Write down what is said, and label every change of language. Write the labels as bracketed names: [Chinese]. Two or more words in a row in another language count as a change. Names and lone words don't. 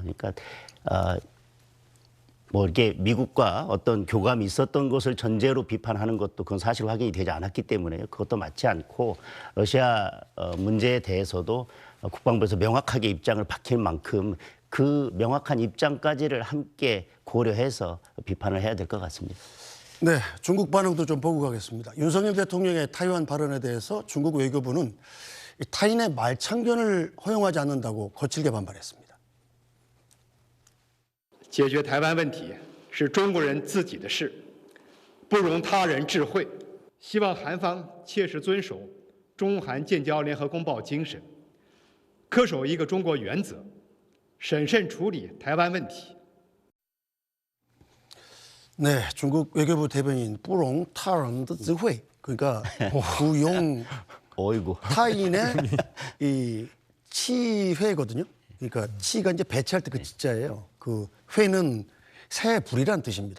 [Korean] 그러니까 뭐 이렇게 미국과 어떤 교감이 있었던 것을 전제로 비판하는 것도 그건 사실 확인이 되지 않았기 때문에 그것도 맞지 않고 러시아 문제에 대해서도 국방부에서 명확하게 입장을 밝힐 만큼 그 명확한 입장까지를 함께 고려해서 비판을 해야 될 것 같습니다. 네, 중국 반응도 좀 보고 가겠습니다. 윤석열 대통령의 타이완 발언에 대해서 중국 외교부는 이 타인의 말창견을 허용하지 않는다고 거칠게 반발했습니다. [Chinese] 解决台湾问题是中国人自己的事，不容他人智慧。希望韩方切实遵守中韩建交联合公报精神，恪守一个中国原则，审慎处理台湾问题。 [Korean] 네, 중국 외교부 대변인 [Chinese] 不容他人的置喙, [Korean] 그러니까 부용 어이구. 타인의 이 치회거든요. 그러니까 치가 이제 배치할 때 그 치자예요. 그 회는 새 불이란 뜻입니다.